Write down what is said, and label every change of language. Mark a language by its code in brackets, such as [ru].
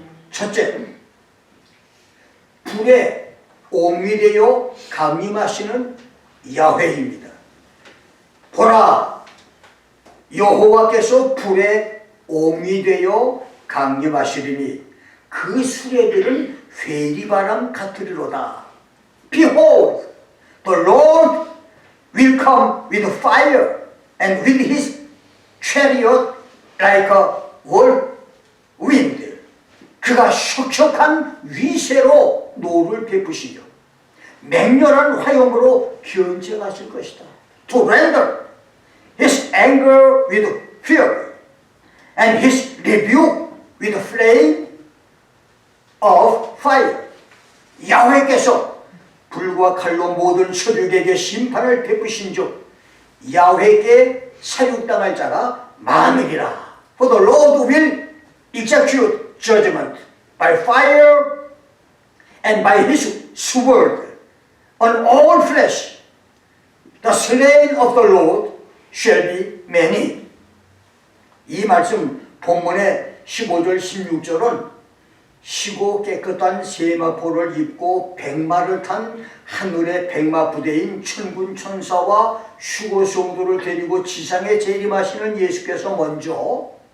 [ko] 첫째, 불에 옹위되어 강림하시는 야훼입니다. 보라, 여호와께서 불에 옹위되어 강림하시리니 그 수레들은 회리바람 같으리로다. [en] Behold, the Lord will come with fire and with his chariot like a whirlwind. [ko] 그가 혁혁한 위세로 노를 베푸시며 맹렬한 화염으로 견제하실 것이다. [en] To render his anger with fury and his rebuke with flame of fire. [ko] 야훼께서 불과 칼로 모든 서륙에게 심판을 베푸신즉 야훼께 사륙당할 자가 많으리라. [en] For the Lord will execute judgment by fire and by his sword on all flesh. The slain of the Lord shall be many. [ko] 이 말씀 본문의 15절 16절은 시고 깨끗한 세마포를 입고 백마를 탄 하늘의 백마 부대인 천군 천사와 휴거 성도를 데리고 지상에 재림하시는 예수께서 먼저